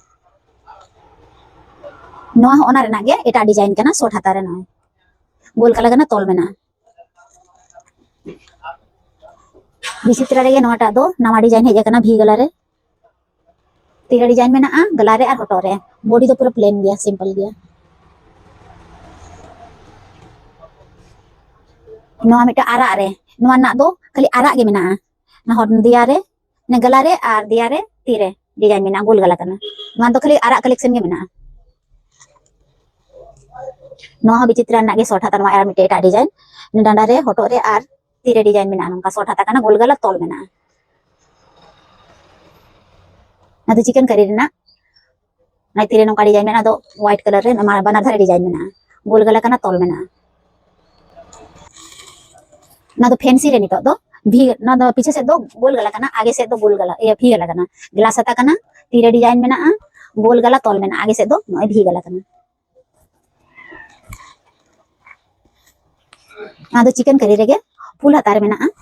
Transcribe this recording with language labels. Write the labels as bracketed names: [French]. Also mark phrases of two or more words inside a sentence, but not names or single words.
[Santali] नोआ हो ओना रे ना गे एटा डिजाइन कना शॉर्ट हता रे ना गोल गला कना तोल मेना विचित्रा रे नोटा दो नवा डिजाइन हेज कना भी गला रे तीरा डिजाइन मेना गला रे और हटो रे बॉडी तो पूरा प्लेन गया सिंपल गया नोआ मिटा आरा रे नोआ ना दो खाली आरा गे मेना ना हट दिया रे ने गला रे और दिया रे तीरे डिजाइन मेना गोल गला कना नोआ दो खाली आरा कलेक्शन गे मेना नोआ विचित्रा ना गे शॉर्ट हता नोआ आर मिटे एटा डिजाइन ने डांडा रे हटो रे और तीरे डिजाइन मेना नोंका शॉर्ट हता कना गोल गला तोल मेना ना तो चिकन करी रेना ना तीरे नोंका डिजाइन मेना दो [English] white colour [Santali] रे ना बना धारे डिजाइन मेना गोल गला कना तोल मेना ना तो फैंसी रे नितो दो भी ना दो [Hindi] पीछे से [Santali] दो गोल गला कना [Hindi] आगे से [Santali] दो गोल गला ये भी गला कना ग्लास हता कना तीरे डिजाइन मेना गोल गला तोल मेना [Hindi] आगे से [Santali] दो नोय भी गला कना ना तो चिकन करी रेगे फुल हता रे मेना